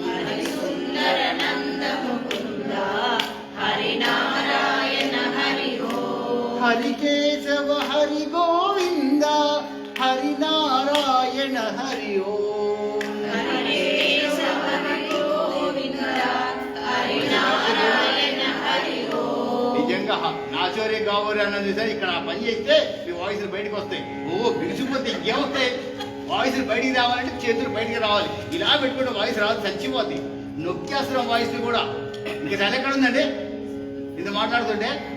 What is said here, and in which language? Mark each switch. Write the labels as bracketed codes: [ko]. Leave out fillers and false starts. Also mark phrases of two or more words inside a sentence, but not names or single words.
[sa] हरि सुंदर नंद मुकुंद हरि नारायण हरि ओम, हरि केशव हरि गोविंद हरि नारायण हरि ओम। हरि केशव हरि गोविंद हरि नारायण हरि ओम, [te] నిజంగా [hi] नाचो रे गाओ रे [te] అన్నది సార్ ఇక్కడ ఆ పని చేస్తే మీ వాయిస్ బయటకు వస్తాయి. ఓ బిగుసిపోతే ఇంకేమొస్తాయి, వాయిస్ బయటికి రావాలంటే చేతులు బయటికి రావాలి. ఇలా పెట్టుకుంటే వాయిస్ రాదు, చచ్చిపోద్ది. నొక్కేస్తున్నాం వాయిస్ కూడా. ఇంకా చాలా ఎక్కడ ఉందండి ఇది మాట్లాడుతుంటే.